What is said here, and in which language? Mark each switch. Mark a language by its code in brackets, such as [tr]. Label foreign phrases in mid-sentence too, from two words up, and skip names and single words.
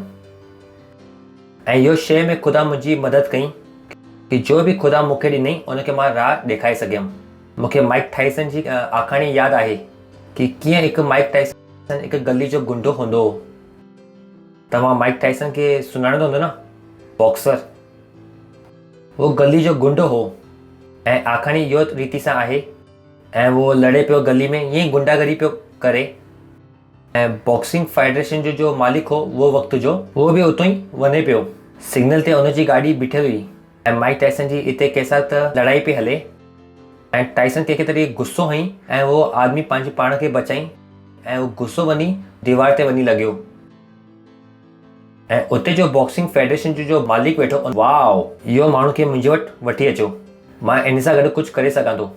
[sd] ऐं इहो शइ में ख़ुदा मुंहिंजी मदद कई कि जो बि ख़ुदा मूंखे ॾिनई उनखे मां राह ॾेखारे सघियमि। मूंखे माइक टाइसन जी आखाणी यादि आहे कि कीअं हिकु माइक टाइसन हिकु गली जो गुंडो हूंदो हो। तव्हां माइक टाइसन खे सुञाणंदो हूंदो न, बॉक्सर। वो गली जो गुंडो हो ऐं आखाणी इहो रीति सां आहे ऐं वो लड़े पियो गली में, ईअं गुंडागरी पियो करे। ऐं बॉक्सिंग फेडरेशन जो मालिक हो वो वक़्त जो, उहो बि उतो ई वञे पियो। सिग्नल ते उनजी गाॾी बीठल हुई ऐं माइक टाइसन जी हिते कंहिंसां त लड़ाई पई हले ऐं टाइसन कंहिंखे तरी गुस्सो हई ऐं उहो आदमी पंहिंजे पाण खे बचाई ऐं उहो गुस्सो वञी दीवार ते वञी लॻियो ऐं उते जो बॉक्सिंग फेडरेशन जो मालिक वेठो, वाओ, इहो माण्हू खे मुंहिंजे वटि वठी अचो, मां इन सां गॾु कुझु करे सघां थो।